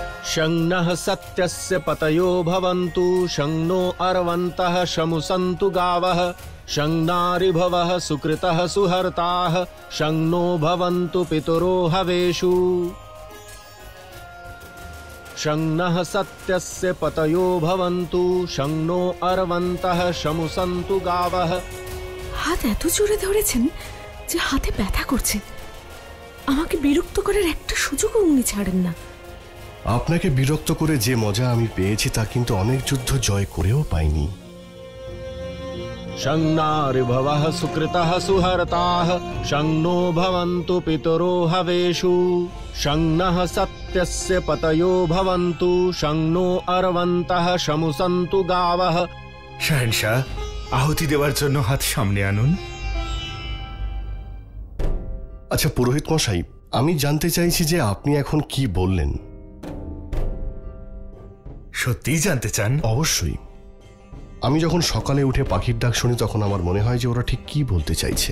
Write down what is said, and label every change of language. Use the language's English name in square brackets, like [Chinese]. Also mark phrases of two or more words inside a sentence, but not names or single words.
[Sanskrit] शं नः सत्यस्य पतयो भवन्तु शं नो अर्वन्तः शमुसन्तु गावः शं नारिभवः सुकृतः सुहर्ताः शं नो भवन्तु पितरो हवेषु शं नः सत्यस्य पतयो भवन्तु शं नो अर्वन्तः शमुसन्तु गावः। [Bangla] হাত এত জোরে ধরেছেন যে হাতে ব্যথা করছে। আমাকে বিরক্ত করার একটা সুযোগও উনি ছাড়েন না। আপনাকে বিরক্ত করে যে মজা আমি পেয়েছি তা কিন্তু অনেক যুদ্ধ জয় করেও পাইনি। [Sanskrit] शं नारिभवः सुकृतः सुहर्ताः शं नो भवन्तु पितरो हवेषु शं नः सत्यस्य पतयो भवन्तु शं नो अर्वन्तः शमुसन्तु गावः। [Bangla] শাহেনশাহ, আহুতি দেওয়ার জন্য হাত সামনে আনুন। আচ্ছা পুরোহিত মশাই, আমি জানতে চাইছি যে আপনি এখন কি বললেন। সত্যিই জানতে চান? অবশ্যই। আমি যখন সকালে উঠে পাখির ডাক শুনি তখন আমার মনে হয় যে ওরা ঠিক কি বলতে চাইছে।